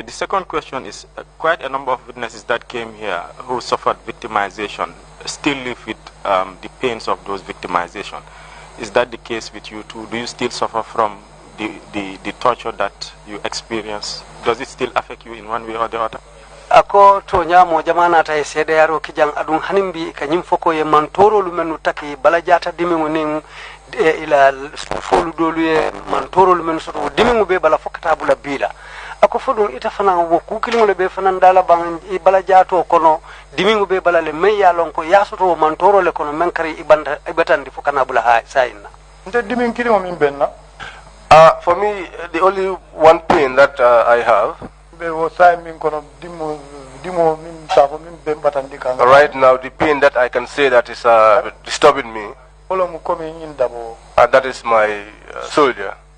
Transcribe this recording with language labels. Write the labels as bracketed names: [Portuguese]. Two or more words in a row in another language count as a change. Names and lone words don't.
[English] The second question is quite a number of witnesses that came here who suffered victimization still live with the pains of those victimization. Is that the case with you too? Do you still suffer from the torture that you experience? Does it still affect you in one way or the other? [Mandingo] Ako to nyamo jamana ta sede yaro kijang adun hanimbi kanyim foko ye mantoro lumenu taki balajata dimingu ning ila folu dolu ye mantoro lumenu soto dimingu be bala fokata bula bila ako fodun ita fana wo kukilingo le be fana ndala bang balajato kono dimingu be bala le meya lonko yasoto mantoro le kono menkari ibatandi fokana bula ha sayna nte dimin kilimo min benna [English] for me the only one pain that I have right now, the pain that I can say that is disturbing me, that is my soldier.